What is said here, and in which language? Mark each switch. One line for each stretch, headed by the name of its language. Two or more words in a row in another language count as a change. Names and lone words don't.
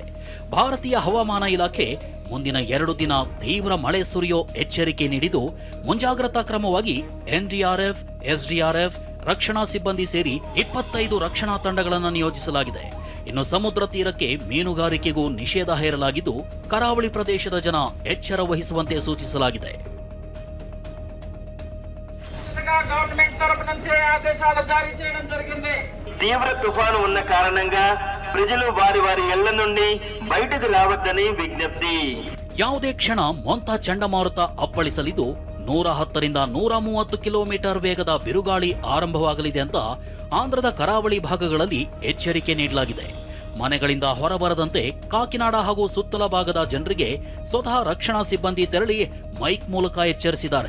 Kannada: ಭಾರತೀಯ ಹವಾಮಾನ ಇಲಾಖೆ ಮುಂದಿನ 2 ದಿನ ತೀವ್ರ ಮಳೆ ಸುರಿಯೋ ಎಚ್ಚರಿಕೆ ನೀಡಿದ್ದು ಮುಂಜಾಗ್ರತಾ ಕ್ರಮವಾಗಿ ಎನ್ಡಿಆರ್ಎಫ್, ಎಸ್ಡಿಆರ್ಎಫ್, ರಕ್ಷಣಾ ಸಿಬ್ಬಂದಿ ಸೇರಿ 25 ರಕ್ಷಣಾ ತಂಡಗಳನ್ನು ನಿಯೋಜಿಸಲಾಗಿದೆ. ಇನ್ನು ಸಮುದ್ರ ತೀರಕ್ಕೆ ಮೀನುಗಾರಿಕೆಗೂ ನಿಷೇಧ ಹೇರಲಾಗಿದ್ದು ಕರಾವಳಿ ಪ್ರದೇಶದ ಜನ ಎಚ್ಚರ ವಹಿಸುವಂತೆ ಸೂಚಿಸಲಾಗಿದೆ.
Telugu: తీవ్ర తుఫాను ఉన్న కారణంగా ప్రజలు వారి వారి ఇళ్ల నుండి బయటకు రావద్దని విజ్ఞప్తి.
Kannada: ಯಾವುದೇ ಕ್ಷಣ ಮೊಂತಾ ಚಂಡಮಾರುತ ಅಪ್ಪಳಿಸಲಿದ್ದು 110ರಿಂದ 130 ಕಿಲೋಮೀಟರ್ ವೇಗದ ಬಿರುಗಾಳಿ ಆರಂಭವಾಗಲಿದೆ ಅಂತ ಆಂಧ್ರದ ಕರಾವಳಿ ಭಾಗಗಳಲ್ಲಿ ಎಚ್ಚರಿಕೆ ನೀಡಲಾಗಿದೆ. ಮನೆಗಳಿಂದ ಹೊರಬರದಂತೆ ಕಾಕಿನಾಡ ಹಾಗೂ ಸುತ್ತಲ ಭಾಗದ ಜನರಿಗೆ ಸ್ವತಃ ರಕ್ಷಣಾ ಸಿಬ್ಬಂದಿ ತೆರಳಿ ಮೈಕ್ ಮೂಲಕ ಎಚ್ಚರಿಸಿದ್ದಾರೆ.